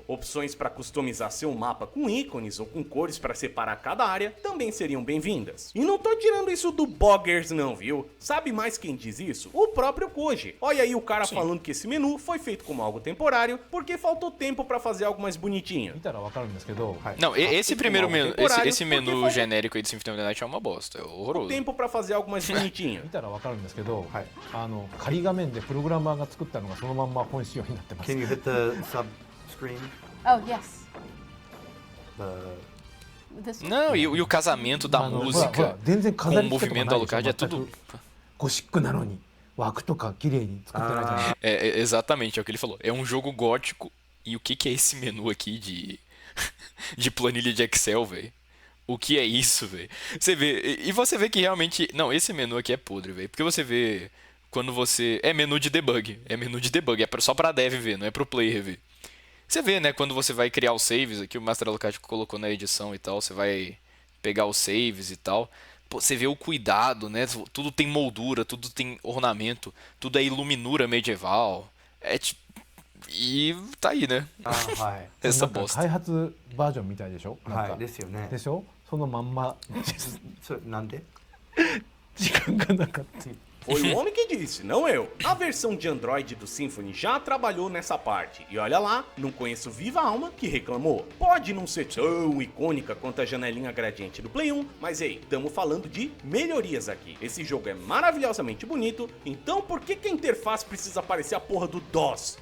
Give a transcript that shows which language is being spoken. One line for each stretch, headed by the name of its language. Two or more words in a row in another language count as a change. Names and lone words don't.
Portuguese: Opções pra customizar seu mapa com ícones ou com cores pra separar cada área também seriam bem-vindas. E não tô tirando isso do Boggers não, viu? Sabe mais quem diz isso? O próprio Koji. Olha aí o cara falando que esse menu foi feito como algo temporário porque faltou tempo pra fazer algo mais bonitinho.
Japanese: 見たらわかるんですけど、はい、
Portuguese: Não, esse primeiro algo menu, temporário, esse menu porque genérico aí de Symphony of the Night é uma bosta, é horroroso. Tempo pra fazer algo mais bonitinho.
Japanese: 見たらわかるんですけど、はい、仮画面でプログラマーが作ったのがそのまんま本仕様になってます
English: Can you hit the sub screen? Oh, yes. The This one.
Portuguese: Não, e o casamento da
Japanese: ほらほら
Portuguese: música
Japanese: 全然
Portuguese: com
Japanese: 飾
Portuguese: o
Japanese: り付けとか
Portuguese: movimento
Japanese: な
Portuguese: do
Japanese: いでしょ
Portuguese: Alucard é
Japanese: 全
Portuguese: tudo.
Japanese: くゴシックなのに枠とか綺麗に作ってないじゃない
Portuguese: Exatamente, é o que ele falou. É um jogo gótico. E o que é esse menu aqui de planilha de Excel, velho? O que é isso, velho? Você vê. E você vê que realmente. Não, esse menu aqui é podre, velho. Porque você vê. Quando você. É menu de debug. É menu de debug. É só pra dev ver, não é pro player ver. Você vê, né? Quando você vai criar os saves aqui, o Master Alucard colocou na edição e tal. Você vai pegar os saves e tal. Pô, você vê o cuidado, né? Tudo tem moldura, tudo tem ornamento, tudo é iluminura medieval. É tipo. E tá aí, né?
Japanese: はい、
Portuguese: Essa
Japanese: なんか
Portuguese: bosta.
Japanese: 開発バージョンみたいでしょなんか、はいですよねでしょそのまんまそれなんで時間がなかった
Portuguese: Foi o homem que disse, não eu. A versão de Android do Symphony já trabalhou nessa parte. E olha lá, não conheço viva alma que reclamou. Pode não ser tão icônica quanto a janelinha gradiente do Play 1, mas ei, estamos falando de melhorias aqui. Esse jogo é maravilhosamente bonito, então por que a interface precisa aparecer a porra do DOS?